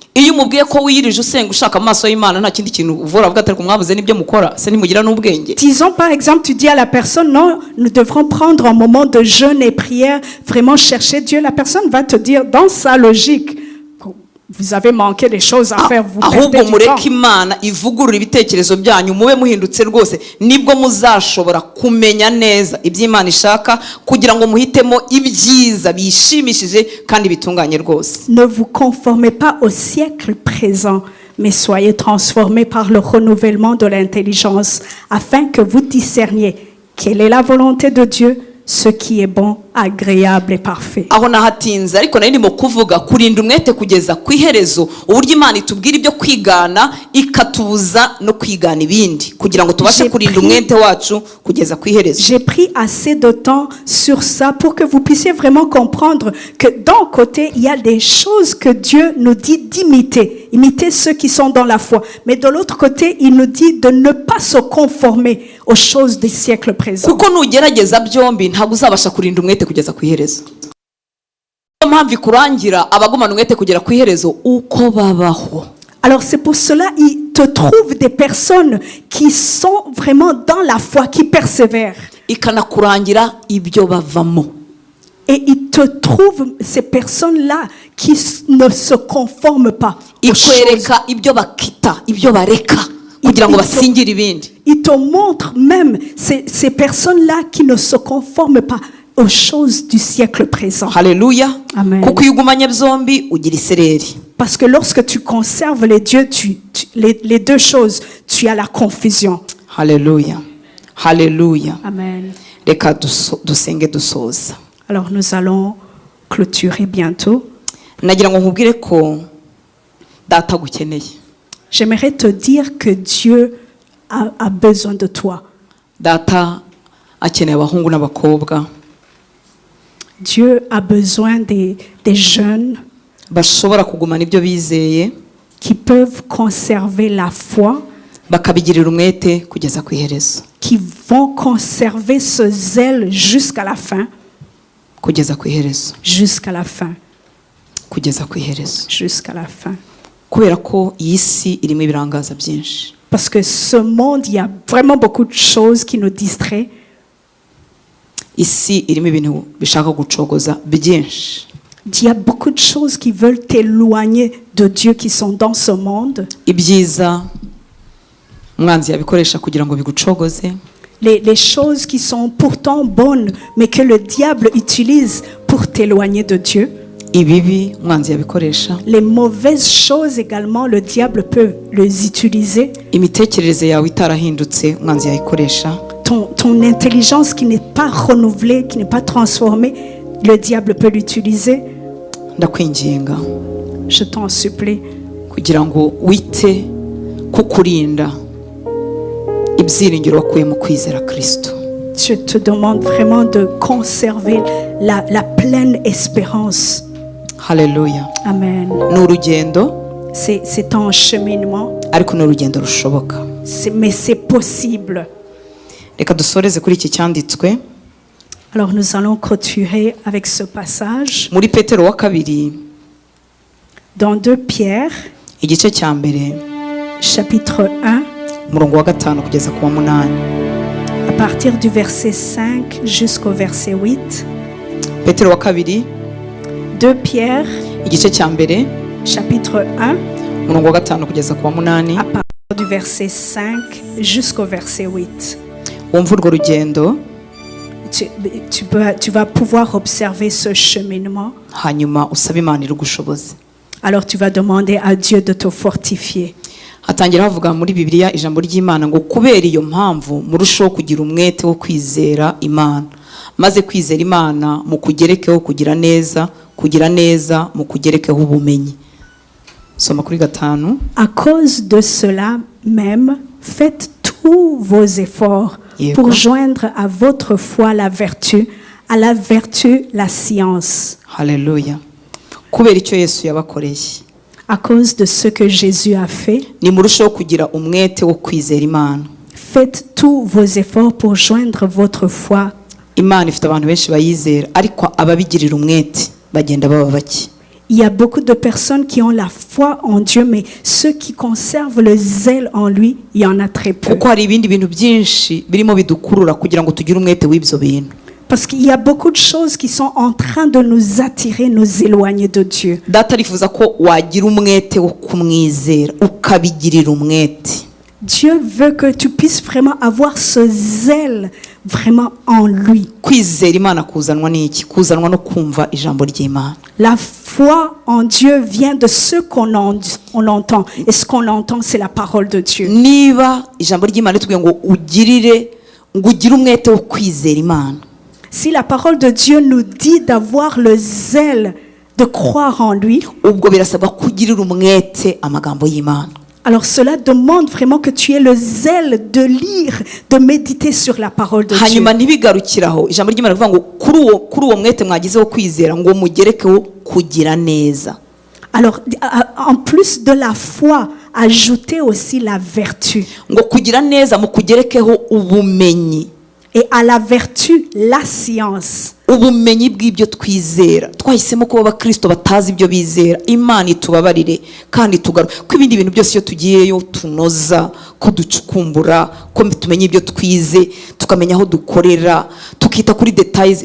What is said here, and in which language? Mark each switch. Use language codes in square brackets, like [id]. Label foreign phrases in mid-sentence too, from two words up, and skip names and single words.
[fr] Disons par exemple tu dis à la personne non nous devrons prendre un moment de jeûne et prière, vraiment chercher Dieu, la personne va te dire dans sa logique vous avez manqué des choses à faire, vous perdez du temps. [rw] Imana ivugurura ibitekerezo byanyu mube muhindutse rwose nibwo muzashobora kumenya neza iby'Imana ishaka kugira ngo muhitemo ibyiza bishimishije kandi bitunganye rwose. [fr] Ne vous conformez pas au siècle présent, mais soyez transformés par le renouvellement de l'intelligence afin que vous discerniez quelle est la volonté de Dieu, ce qui est bon, agréable et parfait. [rw] aho nahatinze ariko nari ndimo kuvuga kurinda umwete kugeza ku iherezo, uburyo Imana itubwira ibyo kwigana ikatubuza no kwigana ibindi kugira ngo tubashe kurinda umwete wacu kugeza ku iherezo. [fr] J'ai pris assez de temps sur ça pour que vous puissiez vraiment comprendre que d'un côté, il y a des choses que Dieu nous dit d'imiter, imiter ceux qui sont dans la foi. Mais de l'autre côté, il nous dit de ne pas se conformer aux choses des siècles présents. [rw] kuko nugerageza byombi ntabwo uzabasha kurinda umwete kugeza ku iherezo. Niyo mpamvu ikurangira abagumana umwete kugera ku iherezo uko babaho. [fr] Alors c'est pour cela il te trouve des personnes qui sont vraiment dans la foi, qui persévèrent. [rw] Ikanakurangira ibyo bavamo. [fr] Et il te trouve ces personnes-là qui ne se conforment pas aux choses. [rw] Ikwereka ibyo bakita, ibyo bareka kugira ngo basingire ibindi. [fr] Il te montre même ces personnes-là qui ne se conforment pas aux choses du siècle présent. [rw] Haleluya. Amen. Kuko iyo ugumanye byombi ugira isereri. [fr] Parce que lorsque tu conserves les dieux, les deux choses, tu as la confusion. [rw] Haleluya. Haleluya. Amen. Reka dusenge dusoza. [fr] Alors nous allons clôturer bientôt. [rw] Nagira ngo nkubwire ko data gukeneye. [fr] J'aimerais te dire que Dieu a besoin de toi. [rw] Data akeneye abahungu n'abakobwa. [fr] Dieu a besoin des jeunes [rw] bashobora kugumana ibyo bizeye, [fr] qui peuvent conserver la foi, [rw] bakabigirira umwete kugeza ku iherezo. [fr] qui vont conserver ce zèle jusqu'à la fin. [rw] Kugeza ku iherezo. [fr] Jusqu'à la fin. [rw] Kugeza ku iherezo. [fr] Jusqu'à la fin. [rw] Kubera ko iyi si irimo ibirangaza byinshi. [fr] Parce que ce monde, il y a vraiment beaucoup de choses qui nous distraient. [rw] Isi irimo ibintu bishaka gucogoza byinshi. [fr] Il y a beaucoup de choses qui veulent t'éloigner de Dieu qui sont dans ce monde. [rw] Ibyiza umwanzi yabikoresha kugira ngo bigucogoze. [fr] Les choses qui sont pourtant bonnes, mais que le diable utilise pour t'éloigner de Dieu. [rw] Ibibi umwanzi yabikoresha. [fr] Les mauvaises choses également, le diable peut les utiliser. [rw] Imitekerereze yawe itarahindutse umwanzi yayikoresha. [fr] Ton intelligence qui n'est pas renouvelée, qui n'est pas transformée, le diable peut l'utiliser. [rw] Ndakwinginga. [fr] Je t'en supplie. [rw] Kugira ngo wite kukurinda ibyiringiro wakuye mu kwizera Kristo. [fr] Je te demande vraiment de conserver la pleine espérance. [rw] Haleluya. Amen. N'urugendo. [fr] C'est un cheminement. [rw] Ariko n'urugendo rushoboka. [fr] Mais c'est possible. [rw] Reka dusoreze kuri iki cyanditswe. [fr] Alors nous allons clôturer avec ce passage. [rw] Muri Petero wa kabiri. [fr] Dans 2 Pierre. [rw] Igice cya mbere. [fr] Chapitre 1. [rw] Murongo wa 5 kugeza ku wa 8. [fr] À partir du verset 5 jusqu'au verset 8. [rw] Petero wa kabiri. [fr] 2 Pierre. [rw] Igice cya mbere. [fr] Chapitre 1. [rw] Murongo wa 5 kugeza ku wa 8. [fr] À partir du verset 5 jusqu'au verset 8. [rw] Wumva urwo rugendo. [fr] Tu vas pouvoir observer ce cheminement. [rw] Hanyuma usabe Imana irugushoboze. [fr] Alors tu vas demander à Dieu de te fortifier. [rw] Hatangira havuga muri Bibiliya ijambo ry'Imana ngo kubera iyo mpamvu murushaho kugira umwete wo kwizera Imana, maze kwizera Imana mu kugerekeho kugira neza mu kugerekeho ubumenyi. Soma kuri 5. [fr] À cause de cela même, faites tous vos efforts pour joindre à votre foi la vertu, à la vertu la science. [rw] Haleluya. Kubera icyo Yesu yabakoreye. [fr] À cause de ce que Jésus a fait, [rw] nimurushaho kugira umwete wo kwizera Imana. [fr] Faites tous vos efforts pour joindre votre foi. [rw] Imana ifite abantu benshi bayizera ariko ababigirira umwete bagenda baba bake. [fr] Il y a beaucoup de personnes qui ont la foi en Dieu, mais ceux qui conservent le zèle en lui, il y en a très peu. [rw] Kuko hari ibindi bintu byinshi birimo bidukurura kugira ngo tugire umwete w'ibyo bintu. [fr] Parce qu'il y a beaucoup de choses qui sont en train de nous attirer, nous éloigner de Dieu. [rw] Data arifuza ko wagira umwete wo kumwizera ukabigirira umwete. [fr] Dieu veut que tu puisses vraiment avoir ce zèle vraiment en lui. [rw] Kwizera Imana kuzanwa n'iki? Kuzanwa no kumva ijambo ry'Imana. [fr] La foi en Dieu vient de ce qu'on entend. Et ce qu'on entend, c'est la parole de Dieu. [rw] Niba ijambo ry'Imana ritubwiye ngo ugire umwete wo kwizera Imana. [fr] Si la parole de Dieu nous dit d'avoir le zèle de croire en lui, [rw] ubwo birasabwa kugirira umwete amagambo y'Imana. [fr] alors cela demande vraiment que tu aies le zèle de lire, de méditer sur la parole de Dieu. [rw] hanyuma ntibigarukiraho ijambo ry'Imana rivuga ngo kuri uwo mwete mwagizeho kwizera ngo mugerekeho kugira neza. [fr] Alors, en plus de la foi, ajoutez aussi la vertu. [rw] ngo kugira neza mukugerekeho ubumenyi. [fr] Et à la vertu, la science. [rw] ubumenyi bw'ibyo twizera. Twahisemo kuba abakristo batazi ibyo bizera. Imana itubabarire kandi tugaruke ko ibindi bintu byose iyo tugiyeyo tunoza, ko ducukumbura, ko tumenye ibyo twize, tukamenya aho dukorera, tukita kuri details.